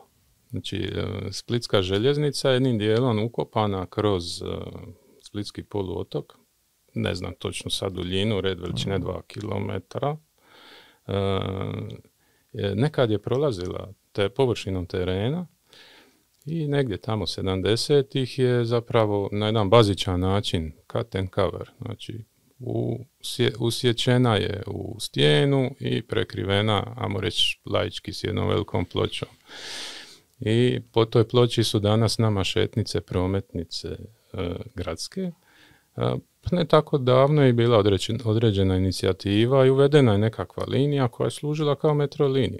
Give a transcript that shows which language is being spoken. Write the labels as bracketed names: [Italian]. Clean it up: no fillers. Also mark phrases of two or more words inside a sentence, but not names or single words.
[Croatian] Znači, Splitska željeznica je jednim dijelom ukopana kroz Splitski poluotok. Ne znam točno sad duljinu, red veličine 2 km. Nekad je prolazila površinom terena i negdje tamo 70-ih je zapravo na jedan bazičan način [English] cut and cover, [Croatian] znači usječena je u stijenu i prekrivena, ajmo reći laički, s jednom velikom pločom. I po toj ploči su danas nama šetnice, prometnice gradske. Ne tako davno je bila određena inicijativa i uvedena je nekakva linija koja je služila kao metro linija.